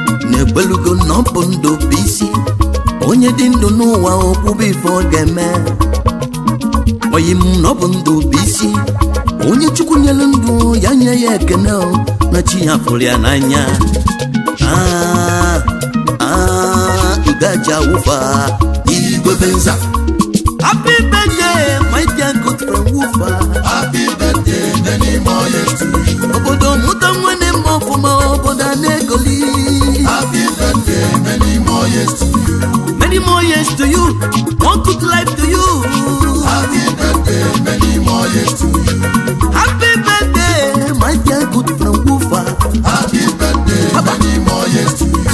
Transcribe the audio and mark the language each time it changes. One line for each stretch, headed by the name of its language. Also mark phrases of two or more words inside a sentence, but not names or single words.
Igbo: Na-ekwelugo na ọ bụ ndụ bụ isi. Onye dị ndụ n'ụwa, o kwube ife ọ ga-eme. Oyi m na ọ bụ ndụ bụ isi. Onye Chukwu nyere ndụ, ya nye ya ekene o, na chi ya fụrụ ya n'anya. Ah, ah, Ude aja wụfa. Igwe Benza.
English: Happy birthday, my dear good friend Wụfa. Happy birthday, many more years to you.
Igbo: Obodo mụta nwanne m ọfụma, obodo a na-egoli.
English: Happy birthday, many more years to you. Many more years to you. More good life to you. Happy birthday, many more years to you. Happy birthday, my dear good friend Wụfa. Happy birthday, many more years to you.